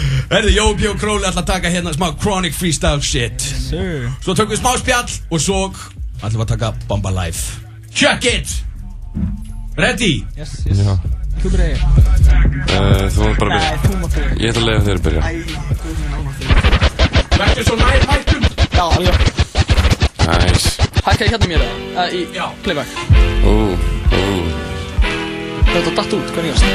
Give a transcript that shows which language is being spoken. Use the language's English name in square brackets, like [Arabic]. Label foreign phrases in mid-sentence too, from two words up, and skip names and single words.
[Icelandic] Herðu, Jópi og Króli ætla að taka hérna smá [English] chronic freestyle shit. [Icelandic] Svo tökum við smá spjall og svo ætlum við að taka Bomba Live. [English] Check it! Ready? Yes. [Icelandic] Já. Þú byrja. Þú mátt bara byrja. Ég ætla að leyfa þér að byrja. Verður svo nær mætum? Já, alveg. Nice. Hækka ég hérna mér það? Í playback. Þetta datt út, hvað nýjast?